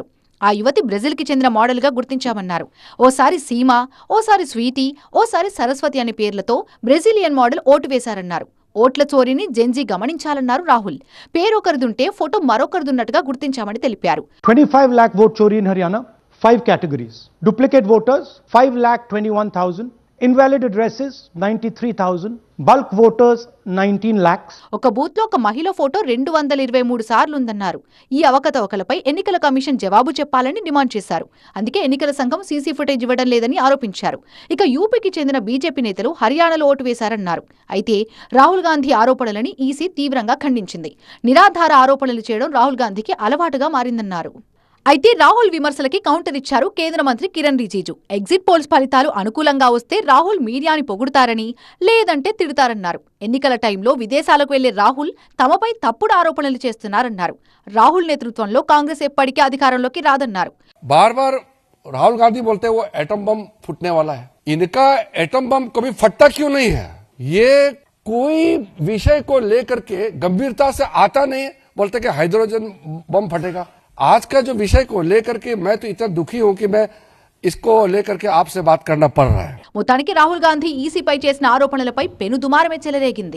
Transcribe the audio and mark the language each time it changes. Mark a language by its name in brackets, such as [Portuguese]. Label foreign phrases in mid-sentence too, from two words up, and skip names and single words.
[Telugu] ఆ యువతి బ్రెజిల్కి చెందిన మోడల్గా గుర్తించామన్నారు. ఓసారి సీమ, ఓసారి స్వీటీ, ఓసారి సరస్వతి అనే పేర్లతో [English] Brazilian model [Telugu] ఓటు వేశారన్నారు. ఓట్ల చోరీని జెన్జీ గమనించాలన్నారు రాహుల్. పేరొకరిదుంటే ఫోటో మరొకరిదున్నట్టుగా గుర్తించామని తెలిపారు. [English] 25 lakh vote chori in Haryana, 5 categories. Duplicate voters 5,21,000, invalid addresses 93,000, bulk voters 19 lakhs. [Telugu] ఒక బూత్లో ఒక మహిళ ఫోటో 223 సార్లుందన్నారు. ఈ అవకతవకలపై ఎన్నికల కమిషన్ జవాబు చెప్పాలని డిమాండ్ చేశారు. అందుకే ఎన్నికల సంఘం [English] CC footage [Telugu] ఇవ్వడం లేదని ఆరోపించారు. ఇక యూపీకి చెందిన బీజేపీ నేతలు హర్యానాలో ఓటు వేశారన్నారు. అయితే రాహుల్ గాంధీ ఆరోపణలని ఈసీ తీవ్రంగా ఖండించింది. నిరాధార ఆరోపణలు చేయడం రాహుల్ గాంధీకి అలవాటుగా మారిందన్నారు. అయితే రాహుల్ విమర్శలకి కౌంటర్ ఇచ్చారు కేంద్ర మంత్రి కిరణ్ రిజిజు. [English] exit polls [Telugu] ఫలితాలు అనుకూలంగా వస్తే రాహుల్ మీడియాని పొగుడుతారని, లేదంటే తిడతారన్నారు. ఎన్నికల టైంలో విదేశాలకు వెళ్లే రాహుల్ తమపై తప్పుడు ఆరోపణలు చేస్తున్నారన్నారు. రాహుల్ నేతృత్వంలో కాంగ్రెస్ ఎప్పటికీ అధికారంలోకి రాదన్నారు. [Hindi] बार बार राहुल गांधी बोलते हैं वो एटम बम फूटने वाला है. इनका एटम बम कभी फटता क्यों नहीं है? ये कोई विषय को लेकर के गंभीरता से आता नहीं, बोलते कि हाइड्रोजन बम फटेगा. आज का जो विषय को लेकर के मैं तो इतना दुखी हूं कि मैं इसको लेकर के आपसे बात करना पड़ रहा है. [Telugu] మొత్తానికి రాహుల్ గాంధీ ఈసీపై చేసిన ఆరోపణలపై పెను దుమారమే చెలరేగింది.